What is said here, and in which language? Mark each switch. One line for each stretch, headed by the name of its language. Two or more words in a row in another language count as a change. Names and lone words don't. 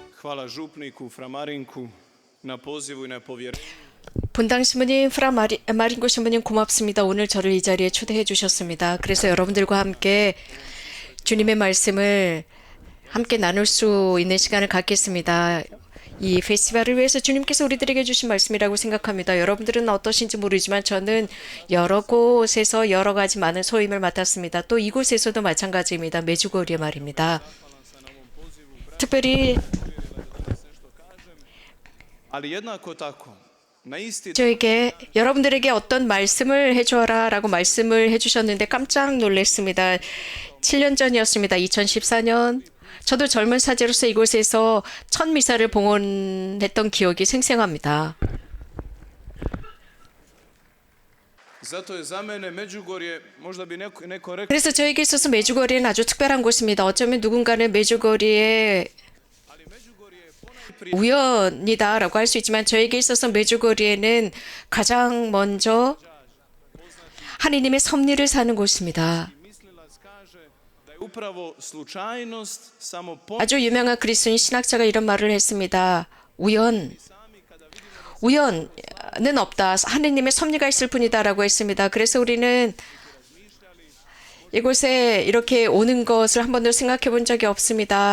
Croatian: Hvala župniku Framarinku na pozivu i na povjerenju.
Korean: 본당 신부님, 마린고 신부님 고맙습니다. 오늘 저를 이 자리에 초대해 주셨습니다. 그래서 여러분들과 함께 주님의 말씀을 함께 나눌 수 있는 시간을 갖겠습니다. 이 페스티벌을 위해서 주님께서 우리들에게 주신 말씀이라고 생각합니다. 여러분들은 어떠신지 모르지만 저는 여러 곳에서 여러 가지 많은 소임을 맡았습니다. 또 이곳에서도 마찬가지입니다. 메주거리에 말입니다. 특별히
Croatian: Ali jednako tako, na isti
Korean: 저에게 여러분들에게 어떤 말씀을 해주어라 라고 말씀을 해주셨는데 깜짝 놀랐습니다. 7년 전이었습니다. 2014년. 저도 젊은 사제로서 이곳에서 첫 미사를 봉헌했던 기억이 생생합니다.
Croatian: zato je za mene Međugorje, možda bi neko rekao,
Korean: 그래서 저에게 있어서 메주거리는 아주 특별한 곳입니다. 어쩌면 누군가는 메주거리에 우연이다라고 할 수 있지만 저에게 있어서 메주거리에는 가장 먼저 하느님의 섭리를 사는 곳입니다.
Croatian: mislilac kaže da je upravo slučajnost samo
Korean: 아주 유명한 그리스도인 신학자가 이런 말을 했습니다. 우연은 없다. 하느님의 섭리가 있을 뿐이다라고 했습니다. 그래서 우리는 이곳에 이렇게 오는 것을 한 번도 생각해 본 적이 없습니다.